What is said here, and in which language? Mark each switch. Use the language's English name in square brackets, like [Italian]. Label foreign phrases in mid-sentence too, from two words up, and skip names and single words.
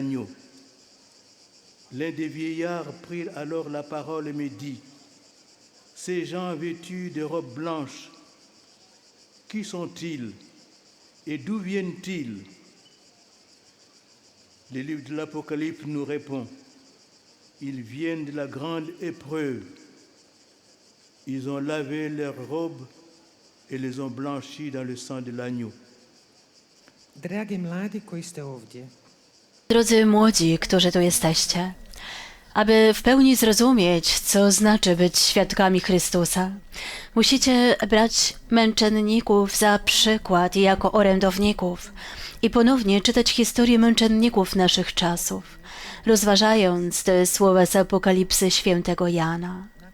[French] » L'un des vieillards prit alors la parole et me dit, « Ces gens vêtus de robes blanches, qui sont-ils et d'où viennent-ils » Le livre de l'Apocalypse nous répond, ils viennent de la grande épreuve. Ils ont lavé leurs robes et les ont blanchis dans le sang de l'agneau. [Croatian] Dragi mladi koji ste ovdje, [Polish] Drodzy młodzi, którzy tu jesteście, Aby w pełni zrozumieć, co znaczy być świadkami Chrystusa, musicie brać męczenników za przykład i jako orędowników i ponownie czytać historię męczenników naszych czasów, rozważając te słowa z Apokalipsy świętego Jana.